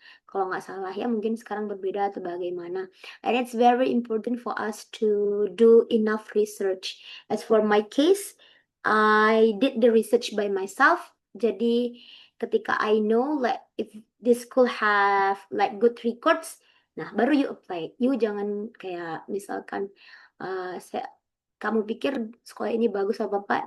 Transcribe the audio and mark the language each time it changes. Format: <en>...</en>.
<id>Kalau nggak salah ya, mungkin sekarang berbeda atau bagaimana.</id> <en>And it's very important for us to do enough research. As for my case, I did the research by myself.</en> <id>Jadi ketika</id> <en>I know like if this school have like good records,</en> <id>nah baru</id> <en>you apply. You</en> <id>jangan kayak misalkan kamu pikir sekolah ini bagus apa apa?</id>